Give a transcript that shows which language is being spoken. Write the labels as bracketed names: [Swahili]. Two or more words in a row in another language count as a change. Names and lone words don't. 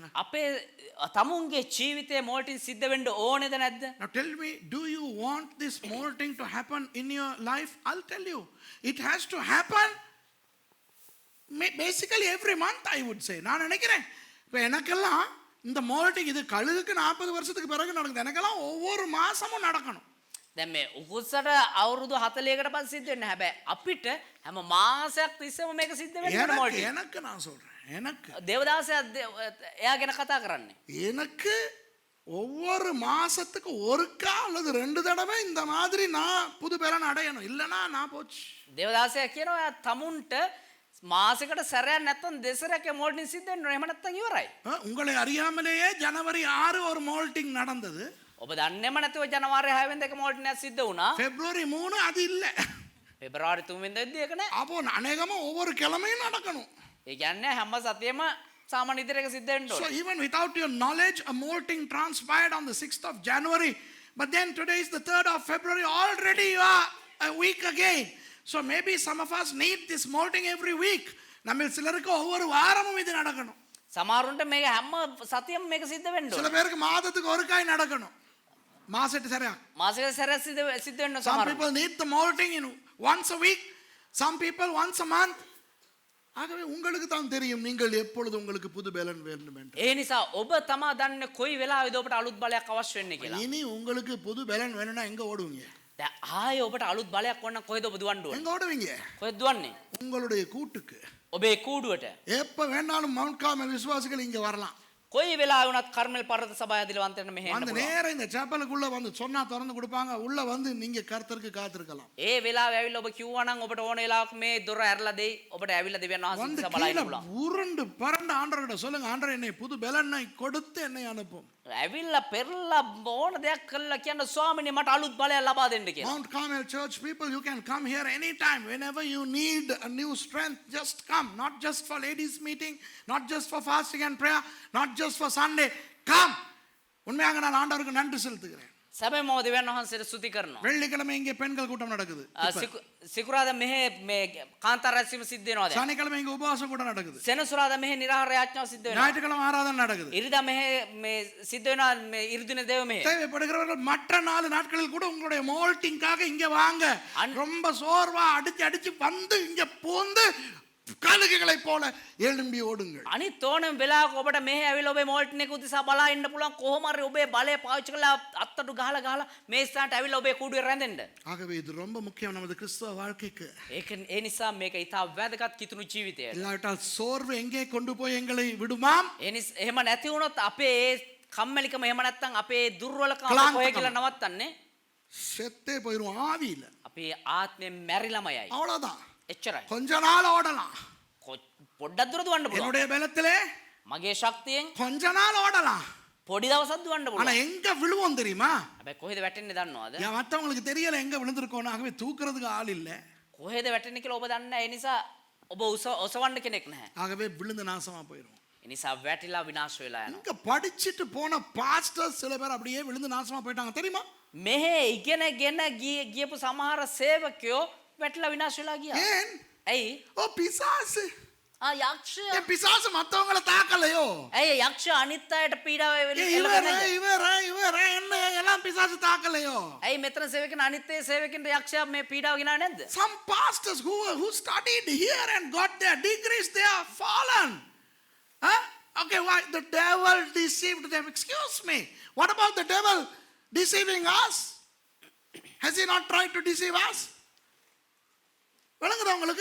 [Sinhala] අපේ තමුන්ගේ ජීවිතයේ මෝල්ටින් සිද්ධ වෙන්න ඕනේද නැද්ද? [English] Now tell me, do you want this molting to happen in your life? I'll tell you, it has to happen basically every month, I would say. [Tamil] நான் நினைக்கிறேன் இப்போ எனக்கெல்லாம் இந்த மோல்டிங் இது கழுகுக்கு 40 வருஷத்துக்கு பிறகு நடக்குது, எனக்கெல்லாம் ஒவ்வொரு மாசமும் நடக்கணும். [Sinhala] දැන් මේ උකුස්සට අවුරුදු 40කට පස්සේ සිද්ධ වෙන්නේ. හැබැයි අපිට හැම මාසයක් තිස්සෙම මේක සිද්ධ වෙන්නේ [Tamil] எனக்கு [Sinhala] මෝල්ටින්. [Tamil] எனக்கு நான் சொல்றேன், எனக்கு [Sinhala] දේවදාසයා එයා ගැන කතා කරන්නේ. [Tamil] எனக்கு ஒவ்வொரு மாசத்துக்கு ஒருக்கா அல்லது 2 தடவை இந்த மாதிரி நான் புது பலன் அடையணும், இல்லைன்னா நான் போச்சு. [Sinhala] දේවදාසයා කියනවා එයා තමුන්ට මාසෙකට සැරයක් නැත්තම් දෙසරයක් මෝල්ටින් සිද්ධ වෙනවා. එහෙම නැත්තම් ඉවරයි. [Tamil] உங்களை அறியாமலேயே ஜனவரி 6 ஒரு மோல்டிங் நடந்தது, [Sinhala] ඔබ දන්නේම නැතුව ජනවාරි 6 වෙනිදා එක මෝල්ටින් සිද්ධ වුණා. [Tamil] பிப்ரவரி 3 அது இல்லை. [Sinhala] පෙබරවාරි 3 වෙනිදාදී ඒක නෑ. [Tamil] அப்போ அநேகமா ஒவ்வொரு கிழமையும் நடக்கணும். [Sinhala] ඒ කියන්නේ හැම සතියෙම සාමාන්‍ය විදිහට එක සිද්ධ වෙන්න [English] So [Sinhala] ඕනේ. [English] even without your knowledge, a molting transpired on the 6th of January, but then today is the 3rd of February, already you are a week again. So maybe some of us need this molting every week. [Tamil] நம்ம சிலருக்கு ஒவ்வொரு வாரமும் இது நடக்கணும். [Sinhala] සමහරුන්ට මේක හැම සතියෙම මේක සිද්ධ වෙන්න [Tamil] சில [Sinhala] ඕනේ. [Tamil] பேருக்கு மாதத்துக்கு ஒருக்காய் நடக்கணும், மாசத்துக்கு சரியா. [Sinhala] මාසෙකට සැරයක් සිද්ධ වෙන්න [English] Some [Sinhala] සමහරුන්ට. [English] people need the molting in once a week, some people once a month. [Tamil] ஆகவே உங்களுக்கு தான் தெரியும் நீங்கள் எப்பொழுது உங்களுக்கு புது பலன் வேண்டும் என்று. [Sinhala] ඒ නිසා ඔබ තමා දන්නේ කොයි වෙලාවෙද ඔබට අලුත් බලයක් අවශ්‍ය වෙන්නේ කියලා. [Tamil] இனி உங்களுக்கு புது பலன் வேணும்னா எங்க ஓடுவீங்க? [Sinhala] දැන් ආයේ ඔබට අලුත් බලයක් වන්න කොහෙද ඔබ දුවන්න ඕනේ? [Tamil] எங்க ஓடுவீங்க? [Sinhala] කොහෙද දුවන්නේ? [Tamil] உங்களுடைய கூட்டுக்கு. [Sinhala] ඔබේ කූඩුවට. [Tamil] எப்ப வேணாலும் மவுண்ட் கார்மல் விசுவாசிகள் இங்க வரலாம். [Sinhala] කොයි වෙලාවෙ වුණත් කර්මල් පර්වත සභාව ඇදිලවන්තයන්ට මෙහෙ එන්න [Tamil] வந்து [Sinhala] පුළුවන්. [Tamil] நேரா இந்த சேப்பலுக்குள்ள வந்து சொன்னா திறந்து கொடுப்பாங்க. உள்ள வந்து நீங்க கர்த்தருக்கு காத்திருக்கலாம். [Sinhala] ඒ වෙලාවෙ ඇවිල්ලා ඔබ කිව්වා නම් ඔබට ඕන වෙලාවක මේ දොර ඇරලා දෙයි. ඔබට ඇවිල්ලා දෙවියන් වහන්සේ [Tamil] வந்து [Sinhala] දිහා බලන්න [Tamil] கீழே [Sinhala] පුළුවන්. [Tamil] உருண்டு பரண்ட ஆண்டவர்கிட்ட சொல்லுங்க, ஆண்டவர் என்னை புது பலனை கொடுத்து என்னை அனுப்பும். [Sinhala] ඇවිල්ලා පෙරලා ඕන දෙයක් කළා කියන්න ස්වාමීනි මට අලුත් බලයක් ලබා දෙන්න කියලා. [English] Mount Carmel Church people, you can come here anytime. Whenever you need a new strength, just come. Not just for ladies meeting, not just for fasting and prayer, not just for Sunday. Come. [Tamil] உண்மையாக நான் ஆண்டவருக்கு நன்றி செலுத்துகிறேன். [Sinhala] සැබෑම දෙවියන් වහන්සේට ස්තුති කරනවා. [Tamil] வெள்ளிக்கிழமை இங்கே பெண்கள் கூட்டம் நடக்குது. [Sinhala] සිකුරාදා මෙහෙ මේ කාන්තාර රැස්වීම සිද්ධ වෙනවා දැන්. [Tamil] சனிக்கிழமை இங்கே உபவாச கூட்டம் நடக்குது. [Sinhala] සෙනසුරාදා මෙහෙ නිරාහාර යාඥාව සිද්ධ වෙනවා. [Tamil] ஞாயிற்றுக்கிழமை ஆராதனை நடக்குது. [Sinhala] ඉරිදා මෙහෙ මේ සිද්ධ වෙනවා මේ ඉරිදින දේව මෙහෙ. [Tamil] தேவைப்படுகிறவர்கள் மற்ற 4 நாட்களில் கூட உங்களுடைய மோல்டிங்காக இங்க வாங்க. ரொம்ப சோர்வா அடிச்சு வந்து இங்க போந்து கழுகுகளை போல எழும்பி ஓடுங்கள். [Sinhala] අනිත් ඕනම වෙලාවක ඔබට මෙහෙ ඇවිල්ලා ඔබේ මෝල්ටන් එක උදෙසා බලා ඉන්න පුළුවන්. කොහොම හරි ඔබේ බලය පාවිච්චි කරලා අත්තටු ගහලා මේ ස්ථානට ඇවිල්ලා ඔබේ කූඩුවේ රැඳෙන්න. [Tamil] ஆகவே இது ரொம்ப முக்கியம் நமது கிறிஸ்தவ வாழ்க்கைக்கு. [Sinhala] ඒක ඒ නිසා මේක ඊටා වැදගත් කිතුණු ජීවිතයට. [Tamil] இல்லாவிட்டால் சோர்வு எங்கே கொண்டு போய் எங்களை விடுமாம்? [Sinhala] එහෙම නැති වුණොත් අපේ කම්මැලිකම එහෙම නැත්නම් අපේ දුර්වලකම ක්ලාන්තකම. කොහෙ කියලා නවත්තන්නේ? [Tamil] செத்தே போயிரும் ஆவியில. [Sinhala] අපේ ආත්මයෙන් මැරිලම යයි. [Tamil] அவ்வளவுதான். [Sinhala] එච්චරයි. [Tamil] கொஞ்ச நாள் ஓடலாம். [Sinhala] පොඩ්ඩක් දුර දුවන්න පුළුවන්. [Tamil] என்னுடைய பலத்திலே [Sinhala] මගේ ශක්තියෙන් [Tamil] கொஞ்ச நாள் ஓடலாம். [Sinhala] පොඩි දවසක් දුවන්න [Tamil] ஆனா [Sinhala] පුළුවන්. [Tamil] எங்க விழுவோம் தெரியுமா? [Sinhala] හැබැයි කොහෙද වැටෙන්නේ දන්නවද? [Tamil] ஏன் மத்தவங்களுக்கு தெரியல எங்க விழுந்திருக்கோம். ஆகவே தூக்குறதுக்கு ஆள் இல்ல. [Sinhala] කොහෙද වැටෙන්නේ කියලා ඔබ දන්නේ නැහැ. ඒ නිසා ඔබ ඔසවන්න කෙනෙක් නැහැ. [Tamil] ஆகவே விழுந்து நாசமா போயிரும். [Sinhala] ඒ නිසා වැටිලා විනාශ වෙලා යනවා. [Tamil] இங்க படிச்சிட்டு போன பாஸ்டர்ஸ் சில பேர் அப்படியே விழுந்து நாசமா போயிட்டாங்க தெரியுமா? [Sinhala] මෙහෙ ඉගෙනගෙන ගියපු සමහර සේවකයෝ වැටිලා විනාශ වෙලා ගියා. [Tamil] ஏன்? [Sinhala] ඇයි? [Tamil] ஓ பிசாசு. [Sinhala] යක්ෂය. [Tamil] ஏன் பிசாசு மத்தவங்கள தாக்கலையோ? [Sinhala] ඇයි යක්ෂය අනිත් අයට පීඩාව [Tamil] இவர என்ன எல்லாம் பிசாசு தாக்கலையோ? [Sinhala] ඇයි මෙතන සේවකයන් අනිත් ඒ සේවකින්ට යක්ෂයා මේ පීඩාව ගෙනාවේ නැද්ද? [English] Some pastors who studied here and got their degrees, they are fallen. Huh? Okay, why? The devil deceived them. Excuse me. What about the devil deceiving us? Has he not tried to deceive us? [Tamil] விளங்குதா உங்களுக்கு?